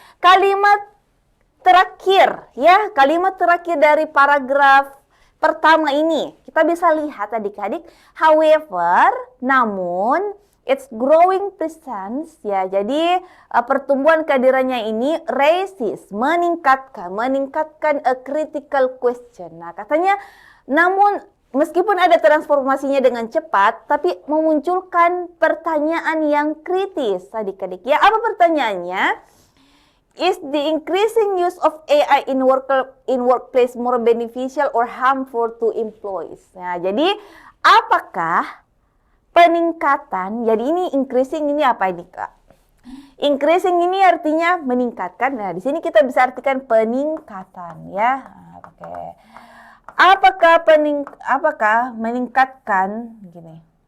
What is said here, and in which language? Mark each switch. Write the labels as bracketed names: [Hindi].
[Indonesian] Kalimat terakhir ya, kalimat terakhir dari paragraf pertama ini, kita bisa lihat adik-adik, however, namun, [English] it's growing presence, [Indonesian] ya, jadi pertumbuhan kehadirannya ini raises, meningkatkan [English] a critical question. [Indonesian] Nah, katanya, namun, meskipun ada transformasinya dengan cepat, tapi memunculkan pertanyaan yang kritis, adik-adik. Ya, apa pertanyaannya? [English] Is the increasing use of AI in workplace more beneficial or harmful to employees? [Indonesian] Nah, jadi apakah peningkatan, jadi ini increasing ini apa ini Kak? Increasing ini artinya meningkatkan. Nah, di sini kita bisa artikan peningkatan ya. Oke. Apakah meningkatkan gini?